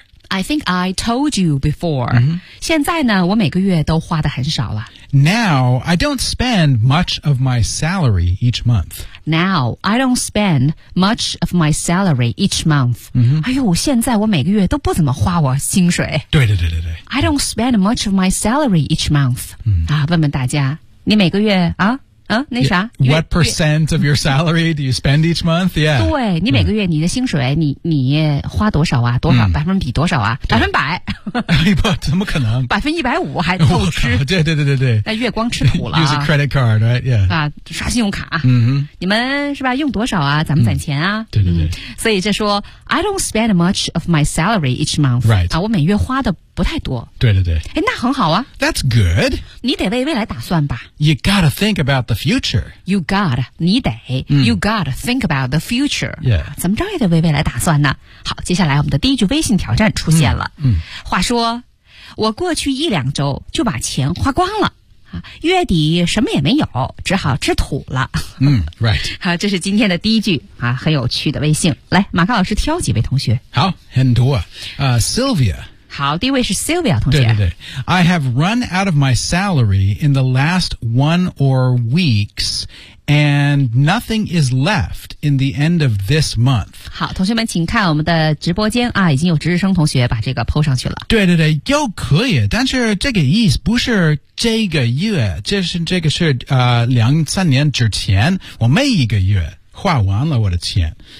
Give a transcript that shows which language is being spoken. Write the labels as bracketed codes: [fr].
[en] I think I told you before、mm-hmm. [zh] 现在呢我每个月都花得很少了。 [en] Now I don't spend much of my salary each month. Now I don't spend much of my salary each month、 mm-hmm. [zh] 哎呦现在我每个月都不怎么花我薪水。对对对对对。 [en] I don't spend much of my salary each month、 mm-hmm. [zh] 啊，问问大家你每个月啊那啥 [en] What percent of your salary do you spend each month? Yeah. [zh] 对，你每个月你的薪水你花多少啊，多少百分比多少啊，百分百。不，怎么可能。 150%还透支。对对对对对。那月光吃苦了。 [en] Use a credit card, right? Yeah. [zh] 啊，刷信用卡。嗯哼。你们是吧，用多少啊，咱们攒钱啊。对对对。所以这说 [en] ,I don't spend much of my salary each month. Right. [zh] 啊，我每月花的不太多。对对对。诶，那很好啊。 [en] That's good. [zh] 你得为未来打算吧。 [en] You gotta think about the future. You gotta, [zh] 你得、 [en] you gotta think about the future. Yeah. [zh] 怎么着也得为未来打算呢。好，接下来我们的第一句微信挑战出现了。话说我过去一两周就把钱花光了。月底什么也没有，只好吃土了。 [en] Right. [zh] 好，这是今天的第一句啊，很有趣的微信。来，马克老师挑几位同学。好，很多。Sylvia. 好，第一位是 Sylvia 同学。对对对。 [en] I have run out of my salary in the last one or weeks, and nothing is left in the end of this month. [zh] 好，同学们请看我们的直播间啊，已经有值日生同学把这个 po 上去了。对对对，又可以，但是这个意思不是这个月，这个是两三年之前，我每一个月花完了我的钱。